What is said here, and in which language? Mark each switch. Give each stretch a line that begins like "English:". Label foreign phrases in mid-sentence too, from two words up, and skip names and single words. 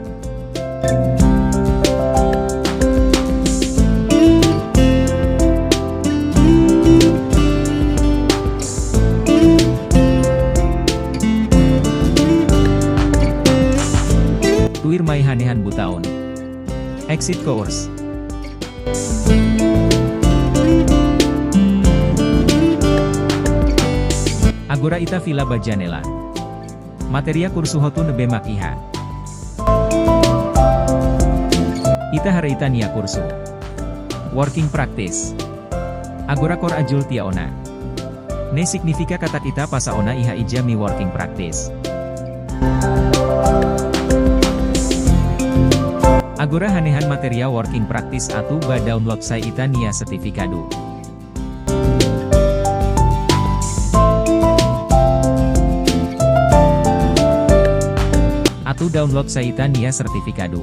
Tetum: Tuir mai hanehan butaon.
English: Exit course.
Tetum: Agora ita vila bajanela. Materia kursu hotu nebe mak iha. Ita hari ita nia kursu.
English: Working practice.
Tetum: Agora kor ajul tia ona. Ne signifika kata ita pasa ona iha ija mi
English: working practice.
Tetum: Agora hanehan materia
English: working practice
Tetum: atu ba download sai ita nia sertifikado. Atu download sai ita nia sertifikado.